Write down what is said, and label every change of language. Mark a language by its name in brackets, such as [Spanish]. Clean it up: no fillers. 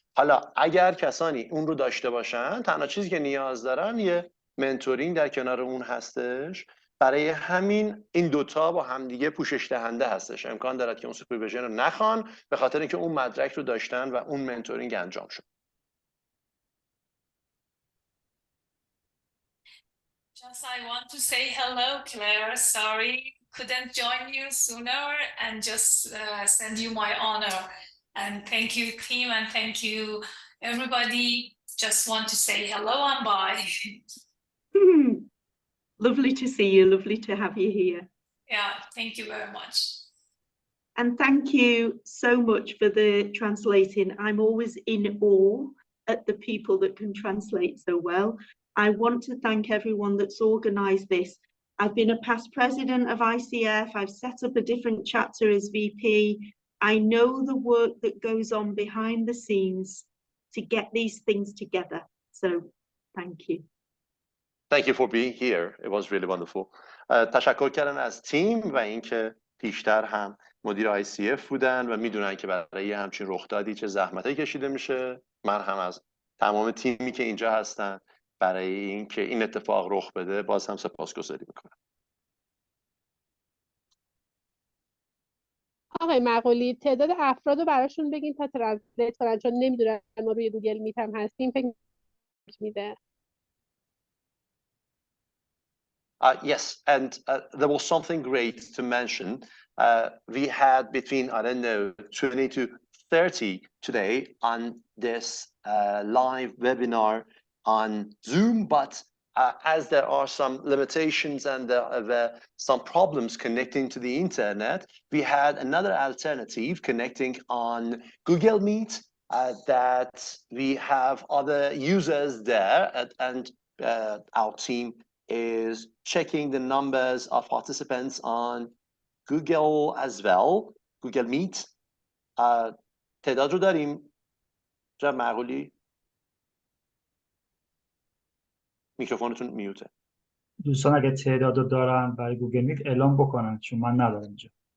[Persian] حالا اگر کسانی اون رو داشته باشن، تنها چیزی که نیاز دارن یه منتورینگ در کنار اون هستش. برای همین این دوتا با همدیگه پوشش دهنده هستش. امکان دارد که اون سوپرویژن رو نخوان به خاطر اینکه اون مدرک رو داشتن و اون منتورینگ انجام شد. [English] Just I want to say hello, Claire. Sorry, couldn't join you sooner, and just send you my honor. And thank you, team, and thank you, everybody. Just want to say hello and bye. Lovely to see you. Lovely to have you here. Yeah, thank you very much. And thank you so much for the translating. I'm always in awe at the people that can translate so well. I want to thank everyone that's organised this. I've been a past president of ICF. I've set up a different chapter as VP. I know the work that goes on behind the scenes to get these things together. So thank you. Thank you for being here. It was really wonderful. [Persian] تشکر کردن از تیم و اینکه پیشتر هم مدیر ICF بودن و میدونن که برای همچین رخدادی چه زحمتایی کشیده میشه. من هم از تمام تیمی که اینجا هستن برای اینکه این اتفاق رخ بده باز هم سپاسگزاری میکنم. آقای مقولی تعداد افراد رو براشون بگین تا ترنسلیت کنن، چون نمیدونن ما روی گوگل میت هم هستیم. فکر میده. [English] Yes, and there was something great to mention. We had between, I don't know, 20 to 30 today on this live webinar on Zoom, but as there are some limitations and there are some problems connecting to the internet, we had another alternative connecting on Google Meet that we have other users there, and our team is checking the numbers of participants on Google as well, Google Meet. [Persian] تعداد رو داریم جناب معقولی؟ میکروفونتون میوته. دوستان اگه تعداد رو دارن برای گوگل میت اعلام بکنن، چون من ندارم اینجا.